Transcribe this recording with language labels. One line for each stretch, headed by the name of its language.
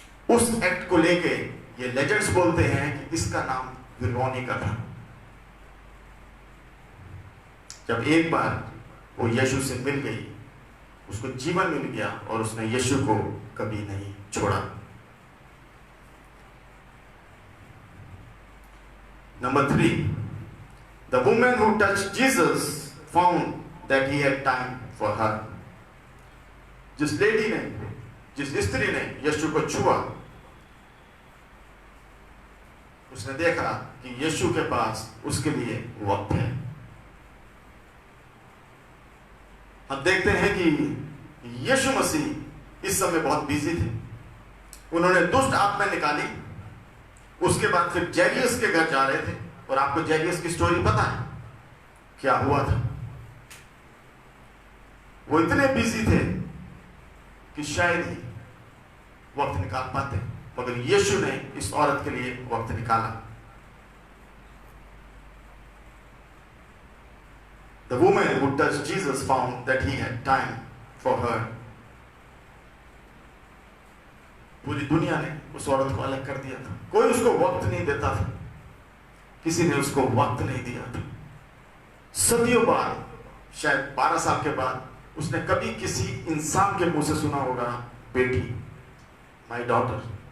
Hindi: उस एक्ट को लेके ये लेजेंड्स बोलते हैं कि इसका नाम वेरोनिका था। जब एक बार वो यीशु से मिल गई, उसको जीवन मिल गया और उसने यीशु को कभी नहीं छोड़ा।
English: नंबर 3, the woman who touched Jesus found that he had time for her.
Hindi: जिस लेडी ने, जिस स्त्री ने यीशु को छुआ, उसने देखा कि यीशु के पास उसके लिए वक्त है। हम देखते हैं कि यीशु मसीह इस समय बहुत बिजी थे। उन्होंने दुष्ट आत्मा निकाली, उसके बाद फिर जैरियस के घर जा रहे थे और आपको जैरियस की स्टोरी पता है क्या हुआ था। वो इतने बिजी थे कि शायद ही वक्त निकाल पाते, मगर यीशु ने इस औरत के लिए वक्त निकाला।
English: The woman who touched Jesus found that he had time for her.
Hindi: पूरी दुनिया ने उस औरत को अलग कर दिया था। कोई उसको वक्त नहीं देता था, किसी ने उसको वक्त नहीं दिया था। सदियों बाद, शायद 12 साल के बाद, उसने कभी किसी इंसान के मुंह से सुना होगा, बेटी,
English: My daughter.